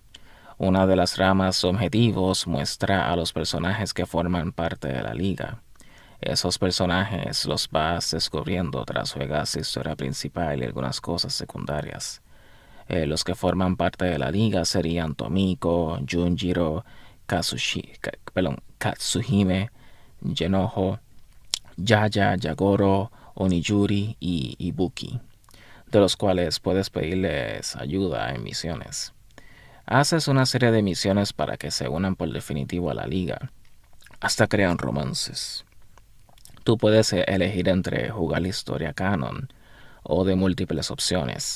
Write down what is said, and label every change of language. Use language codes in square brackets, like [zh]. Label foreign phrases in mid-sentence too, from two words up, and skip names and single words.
[es] Una de las ramas objetivos muestra a los personajes que forman parte de la liga. Esos personajes los vas descubriendo tras juegas la historia principal y algunas cosas secundarias. Los que forman parte de la liga serían Tomiko, Junjiro, Katsuhime, Genoho, Yaya, Yagoro, Onijuri y Ibuki, de los cuales puedes pedirles ayuda en misiones. Haces una serie de misiones para que se unan por definitivo a la liga, hasta crean romances. Tú puedes elegir entre jugar la historia canon o de múltiples opciones.